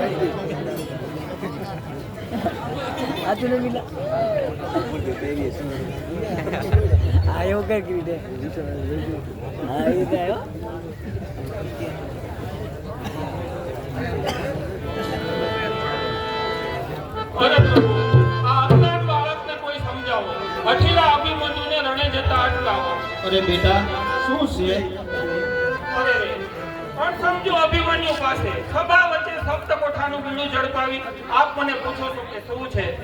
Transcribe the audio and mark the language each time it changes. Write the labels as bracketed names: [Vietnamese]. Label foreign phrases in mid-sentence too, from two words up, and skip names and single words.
[Gujarati] itu nak bila ayo kan kita ayo ayo અરે પ્રભુ, આ અજ્ઞાન બાળકને કોઈ સમજાવો. અઠીલા અભિમન્યુને રણે જતા અટકાવો. અરે બેટા શું છે? અરે રે, પણ સમજો અભિમન્યુ પાસે સભા વચ્ચે સપ્ત કોઠાનું બીડું ઝડપાવી આપ મને પૂછો છો કે શું છે?